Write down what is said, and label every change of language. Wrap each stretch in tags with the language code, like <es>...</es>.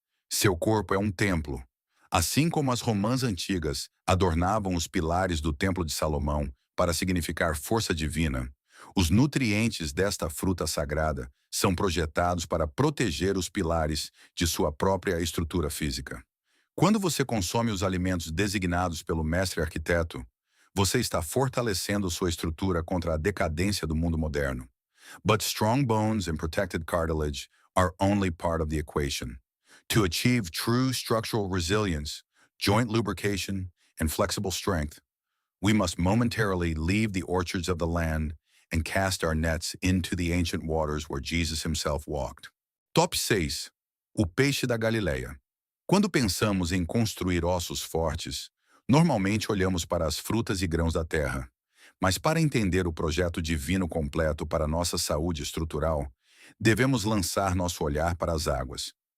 <pt>Seu corpo é um templo. Assim como as romãs antigas adornavam os pilares do Templo de Salomão para significar força divina, os nutrientes desta fruta sagrada são projetados para proteger os pilares de sua própria estrutura física. Quando você consome os alimentos designados pelo mestre arquiteto, você está fortalecendo sua estrutura contra a decadência do mundo moderno.</pt> <en>But strong bones and protected cartilage are only part of the equation. To achieve true structural resilience, joint lubrication, and flexible strength, we must momentarily leave the orchards of the land and cast our nets into the ancient waters where Jesus himself walked.</en> <pt>Top 6. O peixe da Galileia. Quando pensamos em construir ossos fortes, normalmente olhamos para as frutas e grãos da terra. Mas para entender o projeto divino completo para nossa saúde estrutural, devemos lançar nosso olhar para as águas.</pt>